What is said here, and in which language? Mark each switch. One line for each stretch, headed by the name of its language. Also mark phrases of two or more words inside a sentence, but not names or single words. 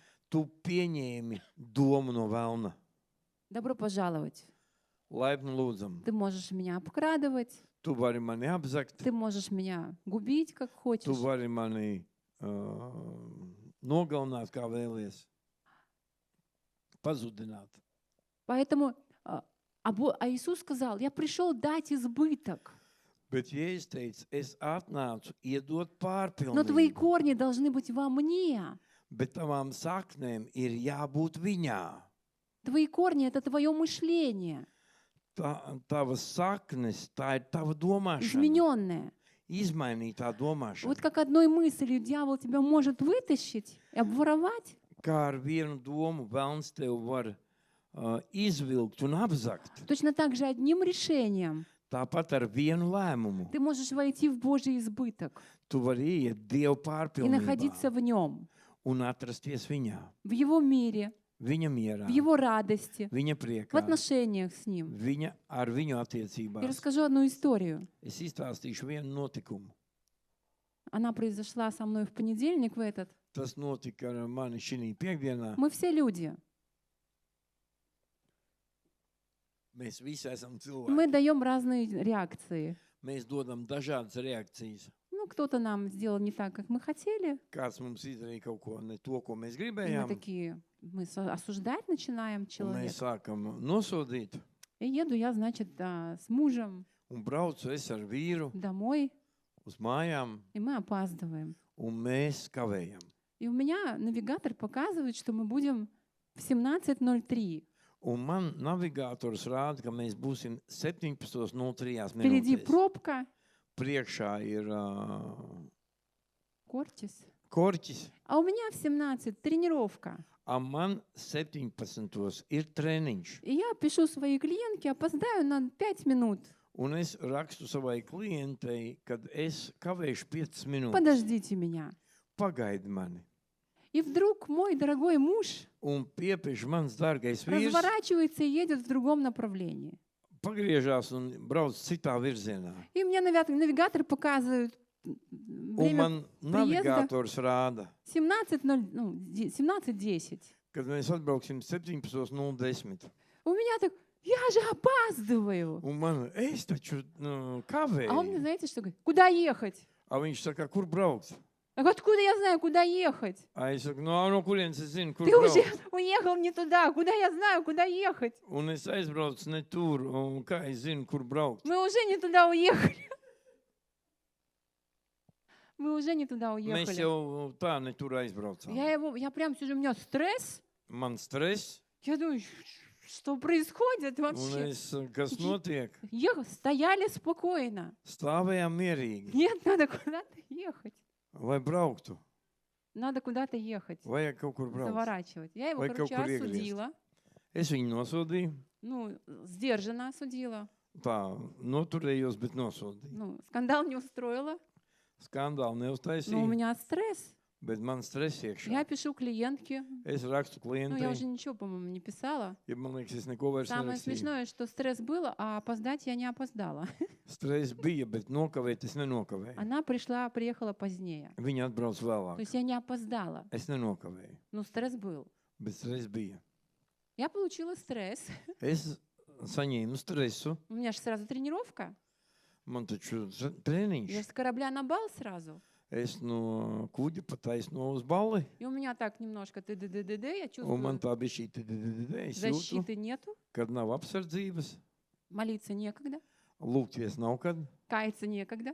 Latvian: Tu pieņēmi domu no velna.
Russian: Добро пожаловать.
Latvian: Laipni lūdzam.
Russian: Ты можешь меня обкрадывать,
Latvian: Tu vari mani apzakt,
Russian: ты можешь меня губить, как
Latvian: tu
Russian: хочешь.
Latvian: vari mani nogalināt, kā vēlies. Pazudināt.
Russian: Поэтому Иисус сказал, я пришел дать избыток.
Latvian: Bet Jēzus teica, es atnācu iedot
Russian: Но твои
Latvian: pārpilnību,
Russian: корни должны быть во мне.
Latvian: bet tavām saknēm ir jābūt viņā.
Russian: Твои корни — это твое мышление,
Latvian: Tavas saknes, tā ir tava domāšana,
Russian: измененное.
Latvian: izmainītā domāšana.
Russian: Вот как одной мыслью дьявол тебя может вытащить и обворовать,
Latvian: Kā ar vienu domu velns tev var izvilkt un apzakt,
Russian: точно так же одним решением
Latvian: tāpat ar vienu lēmumu
Russian: ты можешь войти в Божий избыток
Latvian: tu vari iet Dievu
Russian: и находиться
Latvian: pārpilnībā
Russian: в нем,
Latvian: un atrasties viņā,
Russian: в Его мире,
Latvian: viņa mierā,
Russian: в Его радости,
Latvian: viņa
Russian: в
Latvian: priekā,
Russian: отношениях с Ним.
Latvian: ar viņu
Russian: Я
Latvian: attiecībās.
Russian: расскажу одну историю.
Latvian: Es izstāstīšu vienu notikumu.
Russian: Она произошла со мной в понедельник в этот.
Latvian: Tas notika ar mani šī piekdienā.
Russian: Мы все люди.
Latvian: Mēs visi esam
Russian: Мы
Latvian: cilvēki.
Russian: даем разные реакции.
Latvian: Mēs dodam dažādas reakcijas.
Russian: Ну, кто-то нам сделал не так, как мы хотели.
Latvian: kāds mums izdarīja kaut ko ne to, ko mēs
Russian: И мы
Latvian: gribējām,
Russian: такие, осуждать начинаем
Latvian: un
Russian: человека.
Latvian: mēs sākam nosodīt.
Russian: И еду я, значит, с мужем
Latvian: Un braucu es ar vīru
Russian: домой,
Latvian: uz mājām,
Russian: и мы опаздываем.
Latvian: un mēs kavējam.
Russian: И у меня навигатор показывает, что мы будем в 17:03.
Latvian: Un man navigators rāda, ka mēs būsim 17:03
Russian: Впереди
Latvian: minūtēs.
Russian: пробка,
Latvian: Priekšā ir
Russian: Кортис.
Latvian: korķis,
Russian: А у меня в 17 тренировка.
Latvian: a man 17. ir treniņš.
Russian: И я пишу своей клиентке, опоздаю на 5 минут.
Latvian: Un es rakstu savai klientei, kad es kavēšu 5 minūtes.
Russian: Подождите меня.
Latvian: Pagaidi mani.
Russian: И вдруг мой дорогой муж
Latvian: Un piepiež mans dārgais vīrs,
Russian: разворачивается и едет в другом направлении.
Latvian: pagriežās un brauc citā virzienā.
Russian: И мне навигатор показывает
Latvian: Un
Russian: время
Latvian: man navigators rāda,
Russian: 17:10.
Latvian: kad mēs atbrauksim 17:010.
Russian: У меня так, я же опаздываю.
Latvian: Un man, es taču
Russian: А он мне,
Latvian: kavēju.
Russian: знаете, что говорит? Куда ехать?
Latvian: A viņš saka, kur braukt?
Russian: Я говорю, откуда я знаю, куда ехать?
Latvian: A es saku, no kurienes es zinu, kur
Russian: Ты уже
Latvian: braukt.
Russian: уехал не туда. Куда я знаю, куда ехать?
Latvian: Un es aizbraucu ne tur, un kā es zinu, kur braukt.
Russian: Мы уже не туда уехали. Мы уже не туда
Latvian: Mēs
Russian: уехали.
Latvian: jau tā ne tur aizbraucām.
Russian: Я прям сижу, у меня стресс.
Latvian: Man stress,
Russian: Я думаю, что происходит
Latvian: un
Russian: вообще?
Latvian: es, kas notiek,
Russian: Стояли спокойно.
Latvian: stāvējām mierīgi.
Russian: Нет, надо куда-то ехать.
Latvian: Vai brauktu,
Russian: Надо куда-то ехать.
Latvian: vajag kaut kur braukt.
Russian: Заворачивать. Я его,
Latvian: Vai kaut
Russian: короче,
Latvian: kur iegriezt.
Russian: осудила.
Latvian: Es viņu nosodīju,
Russian: Ну, сдержанно осудила.
Latvian: tā, noturējos, bet nosodīju.
Russian: Ну, скандал не устроила.
Latvian: Skandāli
Russian: Но у
Latvian: neuztaisīju,
Russian: меня стресс.
Latvian: bet man stress iekšā.
Russian: Я пишу клиентке.
Latvian: Es rakstu
Russian: Ну, я уже
Latvian: klientei,
Russian: ничего, по-моему, не писала.
Latvian: ja man liekas, es neko vairs
Russian: Самое
Latvian: nerakstīju.
Russian: смешное, что стресс был, а опоздать я не опоздала.
Latvian: Stress bija, bet nokavēt es nenokavēju.
Russian: Она приехала позднее.
Latvian: Viņa atbrauc
Russian: То
Latvian: vēlāk.
Russian: есть я не опоздала.
Latvian: Es nenokavēju,
Russian: Но стресс был.
Latvian: bet stress bija.
Russian: Я получила стресс.
Latvian: Es saņēmu stresu,
Russian: У меня же сразу тренировка.
Latvian: man taču
Russian: Я
Latvian: treniņš.
Russian: с корабля на бал сразу.
Latvian: Es no kuģa pataisno uz balli,
Russian: И у меня так немножко ты-ды-ды-ды-ды, я
Latvian: un man
Russian: чувствую,
Latvian: tā bija šī es jūtu,
Russian: защиты нету,
Latvian: kad nav apsardzības,
Russian: молиться некогда,
Latvian: lūgties nav kad,
Russian: каяться некогда,